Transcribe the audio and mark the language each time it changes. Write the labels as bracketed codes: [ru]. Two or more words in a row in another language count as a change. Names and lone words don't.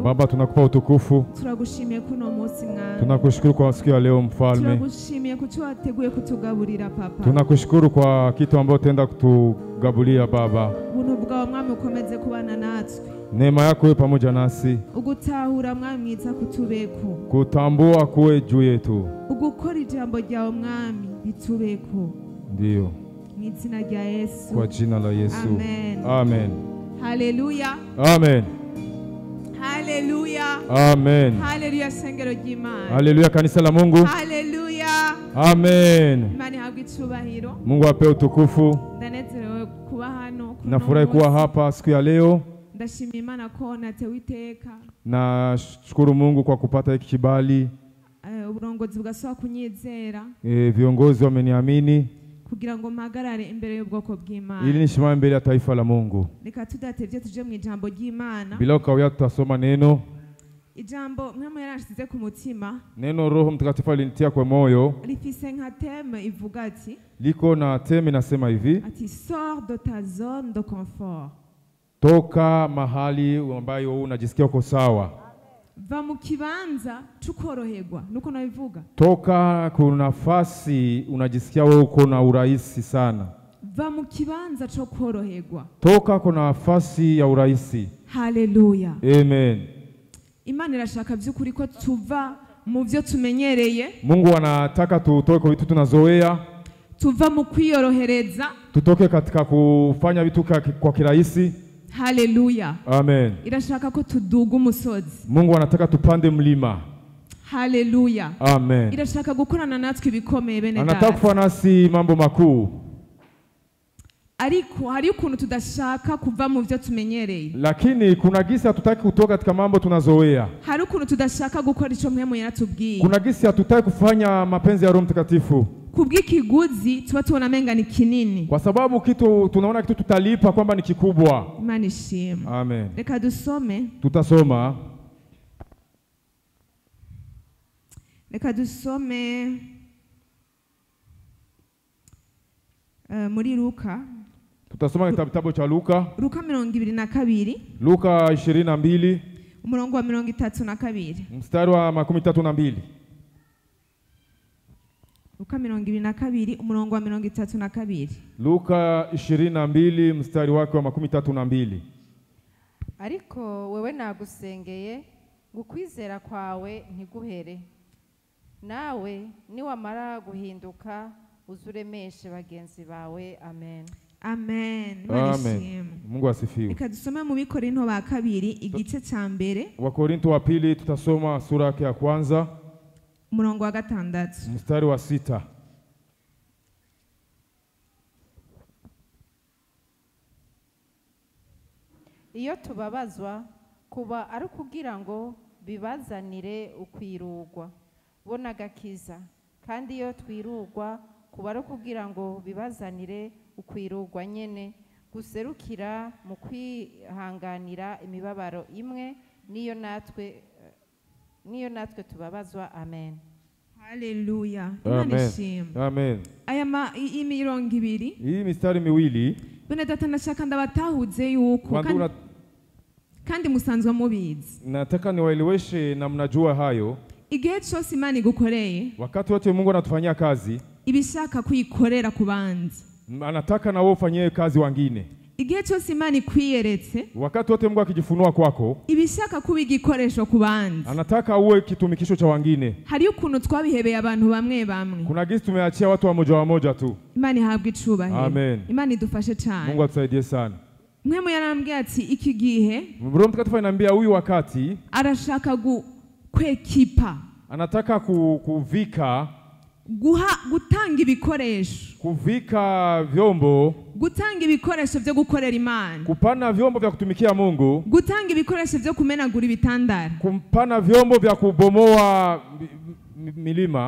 [sw] Baba tunakupa utukufu. [rn] Turagushimiye kuno munsi mwami. [sw] Tunakushukuru kwa siku ya leo mfalme. [rn] Turagushimiye kuco wateguye kutugaburira papa. [sw] Tunakushukuru kwa kitu ambacho tenda kutugabulia Baba. [rn] Buntu bwawe mwami ukomeze kubana natwe. [sw] Neema yako iwe pamoja nasi. [rn] Ugutahura mwami mwiza kutubeko. [sw] Kutambua kuwe juu yetu. [rn] Ugukora ijambo ryawe mwami bitubeko. [sw] Ndio. [rn] Mwizina rya Yesu. [sw] Kwa jina la Yesu. Amen. Amen. Hallelujah. Amen. Hallelujah. Amen. [rn] Hallelujah sengero ry'Imana. [sw] Hallelujah kanisa la Mungu. Hallelujah. Amen. [rn] Imani habwe icubahiro. [sw] Mungu apewe utukufu. [rn] Ndanezerewe kuba hano. [sw] Nafurahi kuwa hapa siku ya leo. [rn] Ndashimira Imana ko natewe iteka. [sw] Nashukuru Mungu kwa kupata hiki kibali. [rn] Uburongozi bwasoba kunyizera. [sw] Viongozi wameniamini [rn] kugira ngo mpagarare imbere y'ubwoko bw'Imana. [sw] Ili nishimame mbele ya taifa la Mungu. [rn] Reka tudatevye tuje mu ijambo ry'Imana. [sw] Bila kawia tutasoma neno. [rn] Ijambo mwema yarashize ku mutima. [sw] Neno Roho Mtakatifu alinitia kwa moyo. [rn] Rifise nka theme ivuga ati. [sw] Liko na theme nasema hivi. [fr] Ati sors de ta zone de confort. [sw] Toka mahali ambayo unajisikia uko sawa. [rn] va mu kibanza c'ukoroherwa nuko nabivuga. [sw] Toka kuna nafasi unajisikia wewe uko na urahisi sana. [rn] Va mu kibanza co koroherwa. [sw] Toka kuna nafasi ya urahisi. Haleluya. Amen. [rn] Imana irashaka by'ukuri ko tuva mu byo tumenyereye. [sw] Mungu anataka tutoke kwa vitu tunazoea. [rn] Tuva mu kwiyorohereza. [sw] Tutoke katika kufanya vitu kwa kirahisi. Haleluya. Amen. [rn] Irashaka ko tuduga umusozi. [sw] Mungu anataka tupande mlima. Haleluya. Amen. [rn] Irashaka gukorana natwe ibikomeye bene data. [sw] Anataka kufanya nasi mambo makuu. [rn] Ariko hari ukuntu tudashaka kuva mu byo tumenyereye. [sw] Lakini kuna gisi hatutaki kutoka katika mambo tunazoea. [rn] Hari ukuntu tudashaka gukora ico mpemu yaratubwiye. [sw] Kuna gisi hatutaki kufanya mapenzi ya Roho Mtakatifu. [rn] Kubw'ikiguzi tuba tubona menga ni kinini. [sw] Kwa sababu kitu tunaona kitu tutalipa kwamba ni kikubwa. [rn] Imana ishimwe. Amen. Reka dusome. [sw] Tutasoma. [rn] Reka dusome muri Luka. [sw] Tutasoma kitabu cha Luka. Luka 22. Luka 22. [rn] Umurongo wa 32. [sw] Mstari wa 32. [rn] Luka 22 umurongo wa 32. [sw] Luka 22 mstari wake wa 32. [rn] Ariko wewe nagusengeye gukwizera kwawe ntiguhere. Nawe niwamara guhinduka uzuremeshe bagenzi bawe. Amen. Amen. [sw] Amen. Mungu asifiwe. [rn] Reka dusome mu Bikorinto ba 2 igice ca mbere. [sw] Wakorinto wa 2 tutasoma sura yake ya kwanza. [rn] Umurongo wa 6. [sw] Mstari wa 6. [rn] Iyo tubabazwa kuba ari kugira ngo bibazanire ukwirugwa bona gakiza, kandi iyo twirugwa kuba ari kugira ngo bibazanire ukwirugwa nyene guserukira mu kwihanganira imibabaro imwe niyo natwe tubabazwa. Amen. Haleluya. Amen. Amen. Aya imirongo ibiri. [sw] Hii mistari miwili. [rn] Bene data nashaka ndabatahuze yuko kandi musanzwe mubizi. [sw] Nataka niwaeleweshe na mnajua hayo. [rn] Igihe cyose Imana igukoreye. [sw] Wakati wote Mungu anatufanyia kazi. [rn] Ibishaka kuyikorera ku bandi. [sw] Anataka na wewe ufanyie kazi wengine. [rn] Igihe cyose Imana ikwiyeretse. [sw] Wakati wote Mungu akijifunua kwako. [rn] Ibishaka kuba igikoresho ku bandi. [sw] Anataka uwe kitumikisho cha wengine. [rn] Hari ukuntu twabihebeye abantu bamwe bamwe. [sw] Kuna gisi tumeachia watu wa moja tu. [rn] Imana ihabwe icubahiro. Amen. Imana idufashe cyane. [sw] Mungu atusaidie sana. [rn] Mwemu yarambwiye ati iki gihe [sw] Roho Mtakatifu ananiambia huyu wakati [rn] arashaka kwekipa. [sw] Anataka kuvika [rn] gutanga ibikoresho. [sw] Kuvika vyombo. [rn] Gutanga ibikoresho byo gukorera Imana. [sw] Kupana vyombo vya kutumikia Mungu. [rn] Gutanga ibikoresho byo kumenagura ibitandara. [sw] Kupana vyombo vya kubomoa milima.